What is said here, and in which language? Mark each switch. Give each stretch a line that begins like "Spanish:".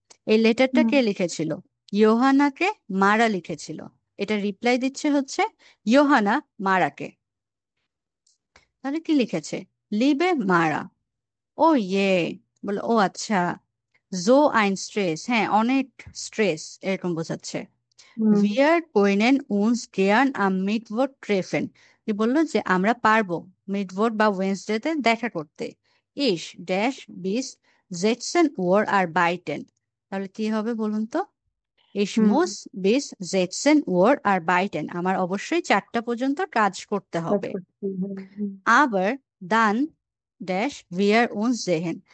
Bangla: এই লেটারটা কে লিখেছিল? ইয়োহানাকে মারা লিখেছিল। এটা রিপ্লাই দিচ্ছে হচ্ছে ইয়োহানা মারাকে। তাহলে কি লিখেছে? লিবে মারা। ও ইয়ে, বলে ও আচ্ছা। জো আইন স্ট্রেস, হ্যাঁ অনেক স্ট্রেস, এরকম বোঝাচ্ছে।
German: Wir können uns gern am Mittwoch treffen।
Bangla: কি বললো? যে আমরা পারবো মিডওয়ার্ড বা ওয়েনসডেতে দেখা করতে।
German: Ich ড্যাশ bis 16 Uhr arbeiten। তাহলে কি হবে বলুন তো? Ich muss bis 16 Uhr arbeiten।
Bangla: আমার অবশ্যই 4টা পর্যন্ত কাজ করতে হবে।
German: আবার dann ড্যাশ wir uns sehen।